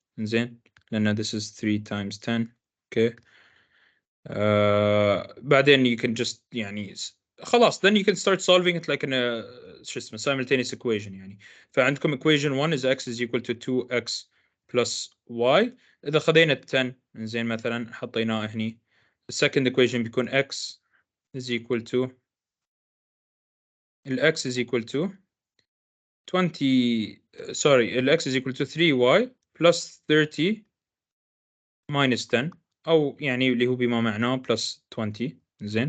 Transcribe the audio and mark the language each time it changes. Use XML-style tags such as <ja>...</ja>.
<ar>زين لأن</ar> <en>this is 3 times 10. Okay.</en> <ar>بعدين</ar> <en>you can just يعني خلاص then you can start solving it like in a</en> <ar>شو اسمه</ar> <en>simultaneous equation يعني. فعندكم equation 1 is x is equal to 2x plus y.</en> <ar>إذا خذينا 10 زين مثلا حطيناه هني.</ar> <en>The second equation بيكون x is equal to x is equal to 20 sorry x is equal to 3y plus 30 minus 10</en> <ar>أو يعني اللي هو بما معناه</ar> <en>plus 20 زين.</en>